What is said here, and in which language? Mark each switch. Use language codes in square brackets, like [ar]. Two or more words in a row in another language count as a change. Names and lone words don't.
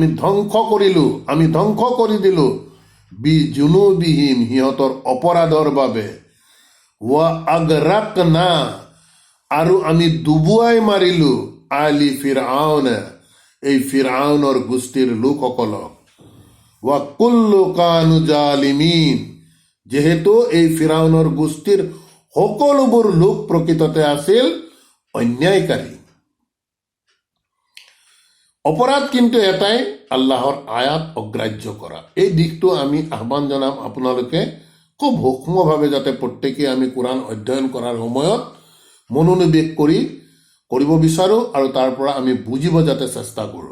[as] ধ্বংস কৰিলো, আমি ধ্বংস কৰি দিলো, [ar] بذنوبهم [as] সিহঁতৰ অপৰাধৰ বাবে, [ar] وأغرقنا [as] আৰু আমি ডুবুৱাই মাৰিলো, [ar] آل فرعون [as] এই ফিৰআউনৰ গোষ্ঠীৰ লোকসকলক, [ar] وكل كانوا ظالمين, [as] যেহেতু এই ফিৰআউনৰ গোষ্ঠীৰ সকলোবোৰ লোক প্ৰকৃততে আছিল অন্যায়কাৰী। অপৰাধ কিন্তু এটাই, আল্লাহৰ আয়াত অগ্ৰাহ্য কৰা। এই দিশটো আমি আহ্বান জনাম আপোনালোকে খুব সূক্ষ্মভাৱে যাতে প্ৰত্যেকেই আমি কোৰাণ অধ্যয়ন কৰাৰ সময়ত মনোনিৱেশ কৰিব বিচাৰো আৰু তাৰ পৰা আমি বুজিব যাতে চেষ্টা কৰো।